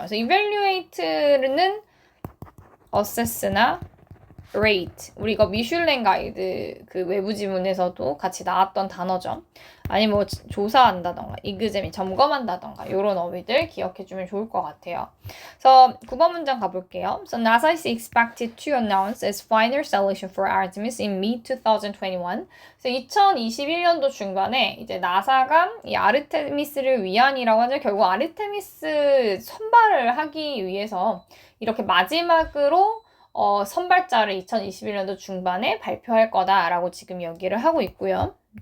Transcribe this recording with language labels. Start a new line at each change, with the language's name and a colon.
Korean: 그래서 evaluate는 assess나 rate, 우리 이거 미슐랭 가이드 그 외부 지문에서도 같이 나왔던 단어죠. 아니 뭐 조사한다던가, examine, 점검한다던가 이런 어휘들 기억해주면 좋을 것 같아요. 그래서 9번 문장 가볼게요.
English: So NASA is expected to announce its final solution for Artemis in mid-2021.
Korean: 그래서 2021년도 중반에 이제 나사가 이 아르테미스를 위한이라고 하죠. 결국 아르테미스 선발을 하기 위해서 이렇게 마지막으로 선발자를 2021년도 중반에 발표할 거다라고 지금 얘기를 하고 있고요.